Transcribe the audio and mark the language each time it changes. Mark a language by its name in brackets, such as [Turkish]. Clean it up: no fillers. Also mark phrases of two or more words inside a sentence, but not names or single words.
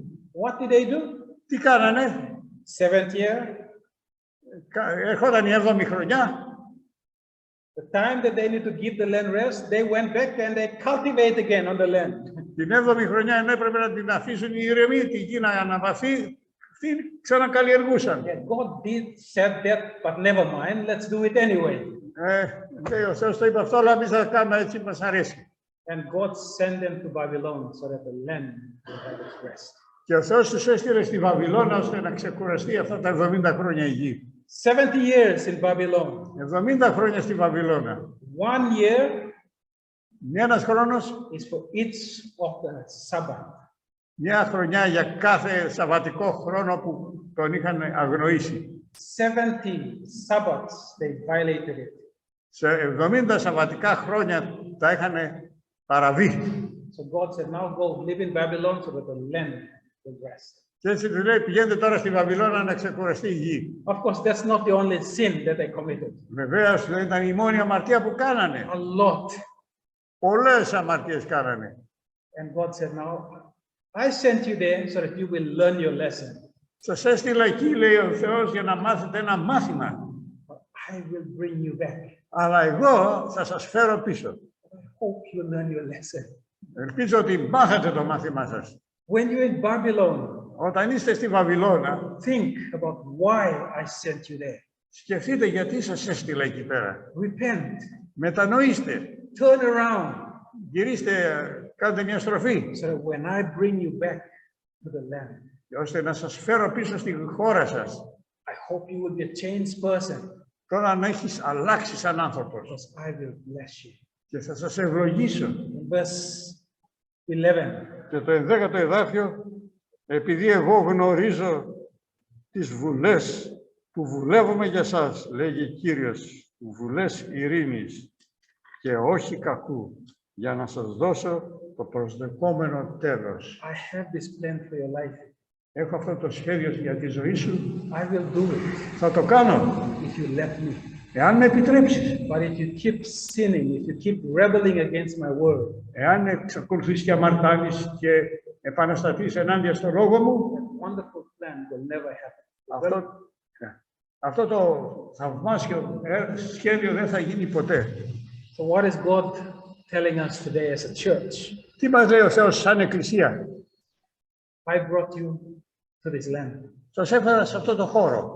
[English] What did they do? [Greek] Τι κάνανε? [English] 7th year, [Greek] Ερχόταν η 7η χρονιά. [English] the time that they need to give the land rest, they went back and they cultivate again on the land. [Greek] Την 7η χρονιά ενώ έπρεπε να την αφήσουν οι ηρεμοί, τη γη να αναβαθεί, αυτοί ξανακαλλιεργούσαν. [English] Yeah, God did said that, but never mind, let's do it anyway. [Greek] Λέει ο Θεός το είπε αυτό, αλλά εμείς θα κάνουμε έτσι, μας αρέσει. [English] And God sent them to Babylon so that the land will have its rest. [Greek] Και ο Θεός τους έστειλε στη Βαβυλώνα ώστε να ξεκουραστεί αυτά τα 70 χρόνια η γη. [English] 70 years in Babylon. [Greek] 70 χρόνια στη Βαβυλώνα. [English] 1 year [Greek] Ένας χρόνος, [English] is for each of the Sabbath. [Greek] μια χρονιά για κάθε σαββατικό χρόνο που τον είχαν αγνοήσει. [English] 70 Sabbaths they violated it. [Greek] Σε 70 σαββατικά χρόνια τα είχαν παραβεί. [English] So God said, now go live in Babylon so that the land will rest. [Greek] Και έτσι του λέει, πηγαίνετε τώρα στη Βαβυλώνα να ξεκουραστεί η γη. [English] Of course, that's not the only sin that they committed. [Greek] Βεβαίως δεν ήταν η μόνη αμαρτία που κάνανε. [English] A lot. [Greek] Πολλές αμαρτίες κάνανε. [English] And God said, now, I sent you there so that you will learn your lesson. [Greek] Σας έστειλα εκεί, λέει ο Θεός, για να μάθετε ένα μάθημα. [English] I will bring you back. [Greek] Αλλά εγώ θα σας φέρω πίσω. [English] I hope you learn your lesson. [Greek] Ελπίζω ότι μάθετε το μάθημά σας. [English] When you're in Babylon, [Greek] όταν είστε στη Βαβυλώνα, [English] think about why I sent you there. [Greek] σκεφτείτε γιατί σας έστειλα εκεί πέρα. [English] Repent. [Greek] Μετανοήστε. [English] Turn around. [Greek] Γυρίστε, κάντε μια στροφή. [English] So that when I bring you back to the land, [Greek] Ώστε να σας φέρω πίσω στη χώρα σας. [English] I hope you will be a changed person. [Greek] Τώρα να έχεις αλλάξει σαν άνθρωπος. [English] Because I will bless you. [Greek] Και θα σας ευλογήσω. [English] In verse 11. [Greek] Και το 11ο εδάφιο, επειδή εγώ γνωρίζω τις βουλές που βουλεύουμε για σας, λέγει Κύριος, βουλές ειρήνης και όχι κακού, για να σας δώσω το προσδεκόμενο τέλος. [English] I have this plan for your life. [Greek] Έχω αυτό το σχέδιο για τη ζωή σου. [English] I will do it [Greek] Θα το κάνω, [English] if you let me. [Greek] εάν με επιτρέψεις. [English] But if you keep sinning, if you keep rebelling against my word, [Greek] Εάν εξακολουθείς και αμαρτάνεις και επανασταθείς ενάντια στο λόγο μου, [English] that wonderful plan will never happen. [Greek] Αυτό το θαυμάσιο σχέδιο δεν θα γίνει ποτέ. [English] So what is God telling us today as a church? [Greek] Τι μας λέει ο Θεός σαν εκκλησία? [English] I brought you to this land. [Greek] Σας έφερα σε αυτό το χώρο.